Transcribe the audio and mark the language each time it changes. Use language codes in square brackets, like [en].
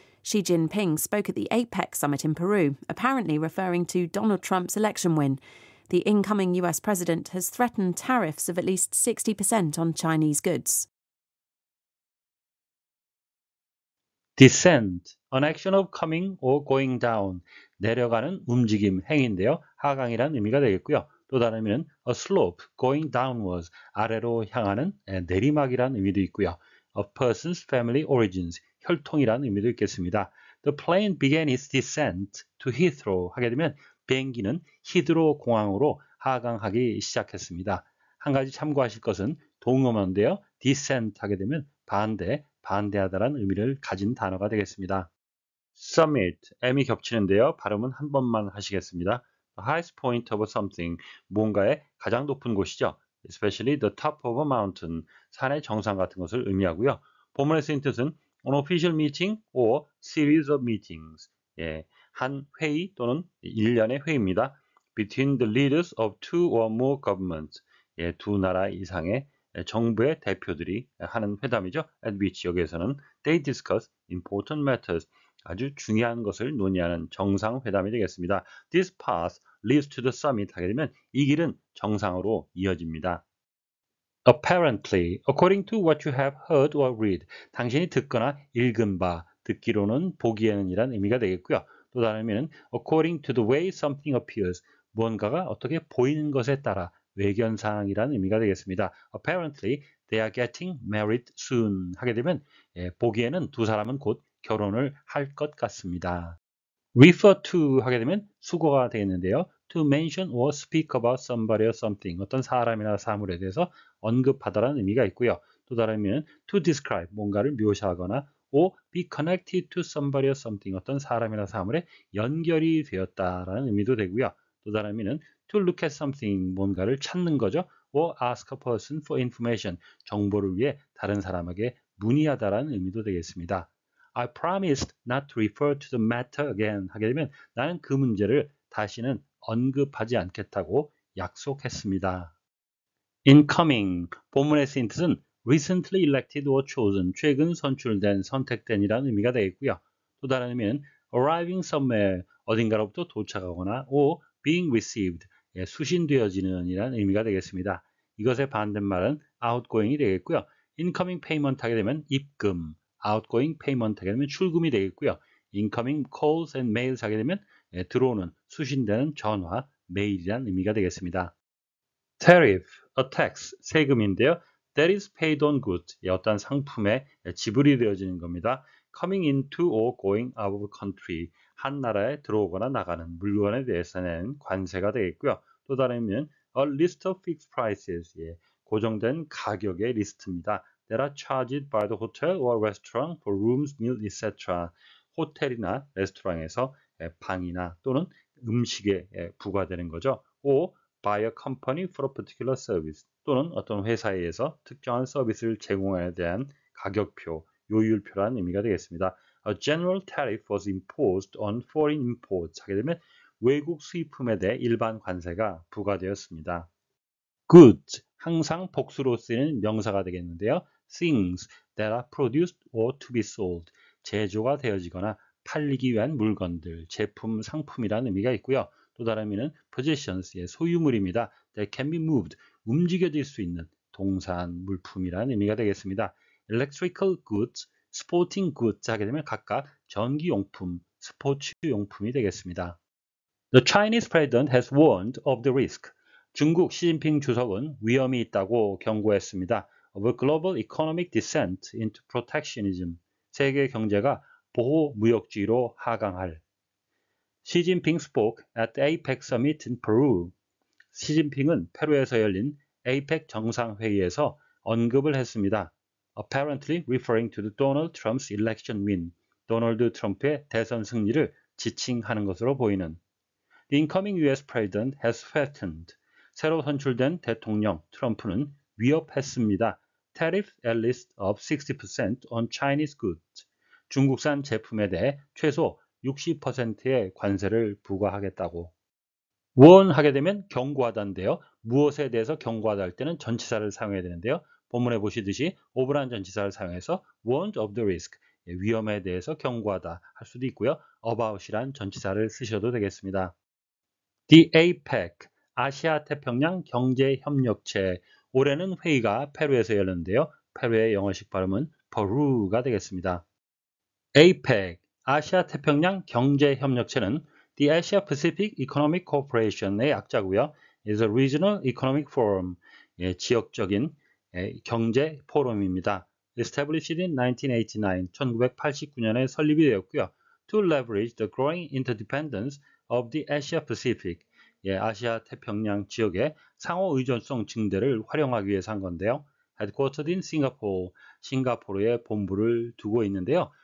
[en] Xi Jinping spoke at the APEC summit in Peru, apparently referring to Donald Trump's election win. The incoming US president has threatened tariffs of at least 60% on Chinese goods. Descent, an action of coming or going down, [ko] 내려가는 움직임, 행위인데요. 하강이라는 의미가 되겠고요. 또 다른 의미는 [en] a slope, going downwards, [ko] 아래로 향하는 내리막이라는 의미도 있고요. [en] A person's family origins, [ko] 혈통이라는 의미도 있겠습니다. [en] The plane began its descent to Heathrow [ko] 하게 되면 비행기는 히드로 공항으로 하강하기 시작했습니다. 한 가지 참고하실 것은 동음어인데요. [en] descent [ko] 하게 되면 반대하다라는 의미를 가진 단어가 되겠습니다. Summit, M이 겹치는데요. 발음은 한 번만 하시겠습니다. [en] The highest point of something, [ko] 뭔가의 가장 높은 곳이죠. [en] Especially the top of a mountain, [ko] 산의 정상 같은 것을 의미하고요. 본문에 쓰인 뜻은 [en] an official meeting or series of meetings, [ko] 한 회의 또는 일련의 회의입니다. [en] Between the leaders of two or more governments, [ko] 두 나라 이상의 정부의 대표들이 하는 회담이죠. [en] At which [ko] 여기에서는 [en] they discuss important matters, [ko] 아주 중요한 것을 논의하는 정상회담이 되겠습니다. [en] This path leads to the summit [ko] 하게 되면 이 길은 정상으로 이어집니다. [en] Apparently, according to what you have heard or read, [ko] 당신이 듣거나 읽은 바, 듣기로는 보기에는 이란 의미가 되겠고요. 또 다른 의미는 [en] according to the way something appears, [ko] 무언가가 어떻게 보이는 것에 따라 외견상이라는 의미가 되겠습니다. [en] Apparently, they are getting married soon [ko] 하게 되면 보기에는 두 사람은 곧 결혼을 할 것 같습니다. refer to 하게 되면 수거가 되겠는데요. [en] to mention or speak about somebody or something, [ko] 어떤 사람이나 사물에 대해서 언급하다라는 의미가 있고요. 또 다른 의미는 [en] to describe, [ko] 뭔가를 묘사하거나 [en] or be connected to somebody or something, [ko] 어떤 사람이나 사물에 연결이 되었다라는 의미도 되고요. 또 다른 의미는 [en] to look at something, [ko] 뭔가를 찾는 거죠. [en] or ask a person for information, [ko] 정보를 위해 다른 사람에게 문의하다라는 의미도 되겠습니다. [en] I promised not to refer to the matter again [ko] 하게 되면 나는 그 문제를 다시는 언급하지 않겠다고 약속했습니다. incoming, 본문의 쓰인 뜻은 [en] recently elected or chosen, [ko] 최근 선출된, 선택된이라는 의미가 되겠고요. 또 다른 의미는 [en] arriving somewhere, [ko] 어딘가로부터 도착하거나 [en] or being received, [ko] 수신되어지는 이라는 의미가 되겠습니다. 이것의 반대말은 outgoing이 되겠고요. [en] incoming payment [ko] 하게 되면 입금, [en] outgoing payment [ko] 하게 되면 출금이 되겠고요. [en] incoming calls and mails [ko] 하게 되면 들어오는, 수신되는 전화, 메일이라는 의미가 되겠습니다. [en] tariff, a tax, [ko] 세금인데요. [en] that is paid on goods, [ko] 어떤 상품에 지불이 되어지는 겁니다. [en] coming into or going out of country, [ko] 한 나라에 들어오거나 나가는 물건에 대해서 내는 관세가 되겠고요. 또 다른 의미는 [en] a list of fixed prices, [ko] 고정된 가격의 리스트입니다. [en] that are charged by the hotel or restaurant for rooms, meals, etc. [ko] 호텔이나 레스토랑에서 방이나 또는 음식에 부과되는 거죠. [en] or by a company for a particular service, [ko] 또는 어떤 회사에 의해서 특정한 서비스를 제공에 대한 가격표, 요율표라는 의미가 되겠습니다. [en] A general tariff was imposed on foreign imports [ko] 하게 되면 외국 수입품에 대해 일반 관세가 부과되었습니다. goods, 항상 복수로 쓰이는 명사가 되겠는데요. [en] things that are produced or to be sold, [ko] 제조가 되어지거나 팔리기 위한 물건들, 제품, 상품이라는 의미가 있고요. 또 다른 의미는 [en] possessions, [ko] 소유물입니다. [en] that can be moved, [ko] 움직여질 수 있는 동산, 물품이라는 의미가 되겠습니다. [en] electrical goods, sporting goods [ko] 하게 되면 각각 전기용품, 스포츠용품이 되겠습니다. [en] The Chinese president has warned of the risk. [ko] 중국 시진핑 주석은 위험이 있다고 경고했습니다. [en] of a global economic descent into protectionism. [ko] 세계 경제가 보호무역주의로 하강할. [en] 시진핑 spoke at the APEC summit in Peru. [ko] 시진핑은 페루에서 열린 APEC 정상회의에서 언급을 했습니다. [en] Apparently referring to the Donald Trump's election win. [ko] 도널드 트럼프의 대선 승리를 지칭하는 것으로 보이는. [en] The incoming US president has threatened. [ko] 새로 선출된 대통령 트럼프는 위협했습니다. [en] Tariff at least of 60% on Chinese goods. [ko] 중국산 제품에 대해 최소 60%의 관세를 부과하겠다고. warn하게 되면 경고하다인데요. 무엇에 대해서 경고하다 할 때는 전치사를 사용해야 되는데요. 본문에 보시듯이 of라는 전치사를 사용해서 [en] warned of the risk, [ko] 위험에 대해서 경고하다 할 수도 있고요. about이란 전치사를 쓰셔도 되겠습니다. [en] The APEC, [ko] 아시아 태평양 경제협력체. 올해는 회의가 페루에서 열렸는데요. 페루의 영어식 발음은 Peru가 되겠습니다. APEC, 아시아 태평양 경제협력체는 [en] The Asia Pacific Economic Cooperation의 [ko] 약자고요. [en] is a regional economic forum, [ko] 지역적인 경제 포럼입니다. [en] Established in 1989, [ko] 1989년에 설립이 되었고요. [en] To leverage the growing interdependence of the Asia Pacific, [ko] 아시아 태평양 지역의 상호 의존성 증대를 활용하기 위해서 한 건데요. [en] Headquartered in Singapore, [ko] 싱가포르에 본부를 두고 있는데요.